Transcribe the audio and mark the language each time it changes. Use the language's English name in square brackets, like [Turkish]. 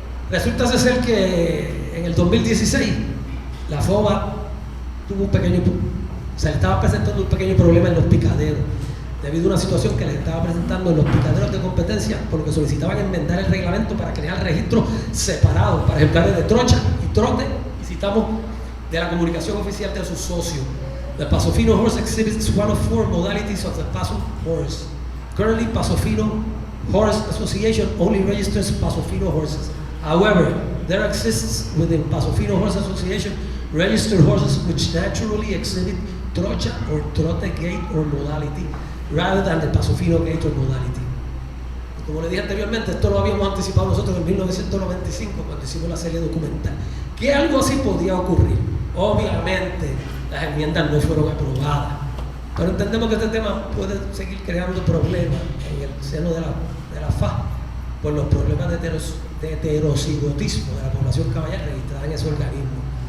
[Spanish] Resulta ser que en el 2016 la FOBA tuvo se le estaba presentando un pequeño problema en los picaderos, debido a una situación que les estaba presentando en los picaderos de competencia, por lo que solicitaban enmendar el reglamento para crear registros separados para ejemplares de trocha y trote, y citamos de la comunicación oficial de sus socios. [English] The Paso Fino horse exhibits one of 4 modalities of the Paso horse. Currently, Paso Fino Horse Association only registers Paso Fino horses. However, there exists within Paso Fino Horse Association registered horses which naturally exhibit trocha or trote gait or modality rather than the Paso Fino gait or modality. [Spanish] Y como le dije anteriormente, esto lo habíamos anticipado nosotros en 1995 cuando hicimos la serie documental, que algo así podía ocurrir. Obviamente las enmiendas no fueron aprobadas, pero entendemos que este tema puede seguir creando problemas en el seno de la FA por los problemas de heterocigotismo de la población caballera registrada en ese organismo.